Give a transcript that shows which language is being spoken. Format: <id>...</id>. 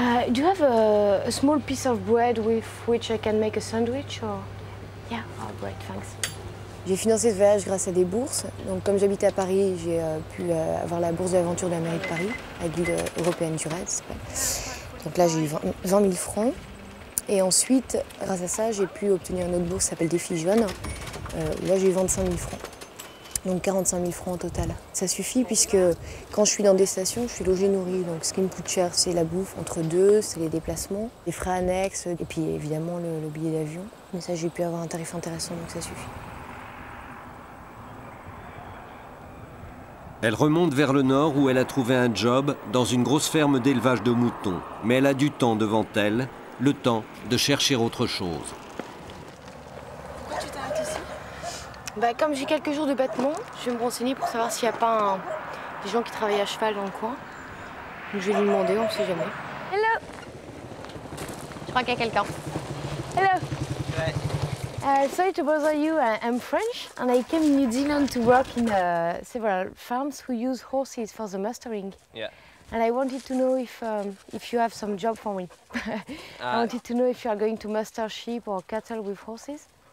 <en>Do you have a small piece of bread with which I can make a sandwich? Or... Yeah, oh, great, thanks.</en> <fr>J'ai financé ce voyage grâce à des bourses. Donc, comme j'habitais à Paris, j'ai pu avoir la bourse de l'aventure de la mairie de Paris, la Guilde européenne du raid. Donc là, j'ai eu 20 000 francs. Et ensuite, grâce à ça, j'ai pu obtenir une autre bourse qui s'appelle Défi Jeune. Là, j'ai eu 25 000 francs. Donc 45 000 francs au total. Ça suffit puisque quand je suis dans des stations, je suis logée nourrie. Donc ce qui me coûte cher, c'est la bouffe entre deux, c'est les déplacements, les frais annexes et puis évidemment le billet d'avion. Mais ça, j'ai pu avoir un tarif intéressant, donc ça suffit. Elle remonte vers le nord où elle a trouvé un job dans une grosse ferme d'élevage de moutons. Mais elle a du temps devant elle, le temps de chercher autre chose. Pourquoi tu t'arrêtes ici ? Bah, comme j'ai quelques jours de battement, je vais me renseigner pour savoir s'il n'y a pas des gens qui travaillent à cheval dans le coin. Donc je vais lui demander, on ne sait jamais.</fr> <en>Hello!</en> <fr>Je crois qu'il y a quelqu'un.</fr> <en>Hello!</en> <fr>Ouais.</fr> <en>Sorry to bother you, I'm French and I came in New Zealand to work in several farms who use horses for the mustering. Yeah. And I wanted to know if you have some job for me. I wanted to know if you are going to muster sheep or cattle with horses.</en>